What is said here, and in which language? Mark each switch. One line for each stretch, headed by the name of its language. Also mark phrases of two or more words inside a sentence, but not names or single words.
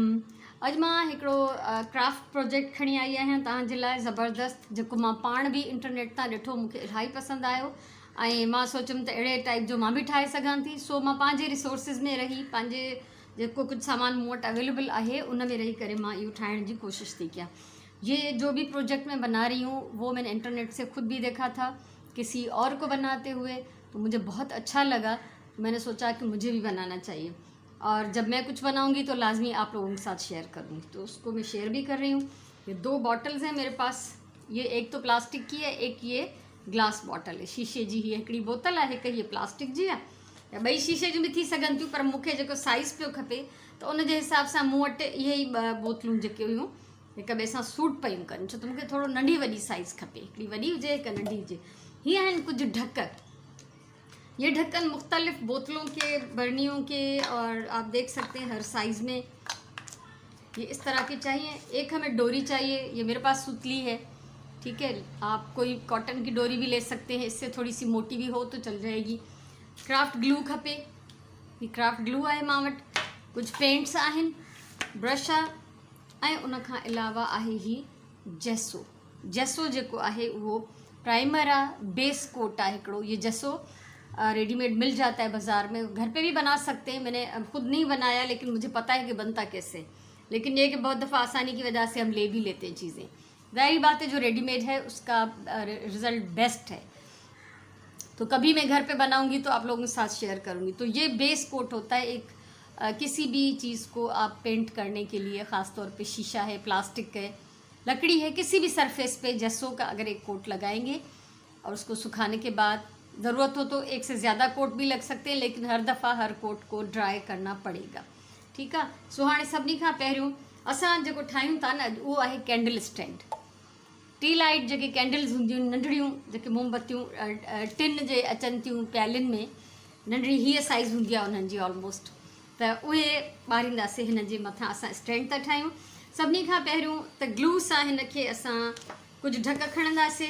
Sindhi: अॼु मां हिकिड़ो
English: craft project
Sindhi: खणी आई आहियां तव्हांजे लाइ ज़बरदस्त, जेको मां पाण बि इंटरनेट तां ॾिठो, मूंखे इलाही पसंदि आयो ऐं मां सोचियमि त अहिड़े टाइप जो मां बि ठाहे सघां थी। सो मां पंहिंजे रिसोर्सिस में रही, पंहिंजे जेको कुझु सामान मूं वटि अवेलेबल आहे उन में रही करे मां इहो ठाहिण जी कोशिशि थी कयां।
Urdu: یہ جو بھی پروجیکٹ میں بنا رہی ہوں وہ میں نے انٹرنیٹ سے خود بھی دیکھا تھا کسی اور کو بناتے ہوئے، تو مجھے بہت اچھا لگا. میں نے سوچا کہ مجھے بھی بنانا چاہیے اور جب میں کچھ بناؤں گی تو لازمی آپ لوگوں کے ساتھ شیئر کروں گی، تو اس کو میں شیئر بھی کر رہی ہوں. یہ 2 بوتلز ہیں میرے پاس، یہ ایک تو پلاسٹک کی ہے، ایک یہ گلاس بوتل ہے,
Sindhi: शीशे जी। ही हिकिड़ी बोतल आहे, हिकु ये प्लास्टिक जी आहे, या ॿई शीशे जी भी थी सघनि थियूं, पर मूंखे जेको साइज़ पियो खपे त उन जे हिसाब सां मूं वटि इहे ई 2 बोतलूं जेके हुयूं हिक ॿिए सां सूट पयूं कनि, छो त मूंखे थोरो नंढी वॾी साइज़ खपे, हिकिड़ी वॾी हुजे हिकु नंढी हुजे। हीअ आहिनि कुझु ढक।
Urdu: یہ ڈھکن مختلف بوتلوں کے، برنیوں کے، اور آپ دیکھ سکتے ہیں ہر سائز میں یہ اس طرح کے چاہیے. ایک ہمیں ڈوری چاہیے، یہ میرے پاس سوتلی ہے، ٹھیک ہے، آپ کوئی کاٹن کی ڈوری بھی لے سکتے ہیں، اس سے تھوڑی سی موٹی بھی ہو تو چل جائے گی.
English: craft glue
Sindhi: खपे, ये
English: craft glue
Sindhi: आहे मां वटि। कुछ पेंट्स आहिनि, ब्रश आहे ऐं उन खां अलावा आहे ही जेसो। जेसो जेको आहे उहो प्राइमर आहे,
English: base coat
Sindhi: आहे हिकिड़ो।
Urdu: یہ جیسو ریڈی میڈ مل جاتا ہے بازار میں، گھر پہ بھی بنا سکتے ہیں. میں نے خود نہیں بنایا لیکن مجھے پتا ہے کہ بنتا کیسے، لیکن یہ کہ بہت دفعہ آسانی کی وجہ سے ہم لے بھی لیتے ہیں چیزیں. ظاہر بات ہے جو ریڈی میڈ ہے اس کا رزلٹ بیسٹ ہے، تو کبھی میں گھر پہ بناؤں گی تو آپ لوگوں کے ساتھ شیئر کروں گی. تو یہ
English: base coat
Urdu: ہوتا ہے ایک کسی بھی چیز کو آپ پینٹ کرنے کے لیے، خاص طور پہ شیشہ ہے، پلاسٹک ہے، لکڑی ہے، کسی بھی سرفیس پہ جیسو کا اگر ایک کوٹ لگائیں گے اور اس کو سکھانے کے بعد ضرورت ہو تو ایک سے زیادہ کوٹ بھی لگ سکتے ہیں، لیکن ہر دفعہ ہر کوٹ کو ڈرائی کرنا پڑے گا، ٹھیک ہے.
Sindhi: सो हाणे सभिनी खां पहिरियों असां जेको ठाहियूं था न उहो आहे
English: candle stand. tea light
Sindhi: जेके कैंडल्स हूंदियूं नंढड़ियूं, जेके मोमबत्तियूं टिन जे अचनि थियूं प्यालियुनि में, नंढड़ी हीअ साइज़ हूंदी आहे उन्हनि जी ऑलमोस्ट, त उहे ॿारींदासीं। हिन जे मथां असां स्टैंड था ठाहियूं। सभिनी खां पहिरियों त ग्लू सां हिन खे असां कुझु ढक खणंदासीं।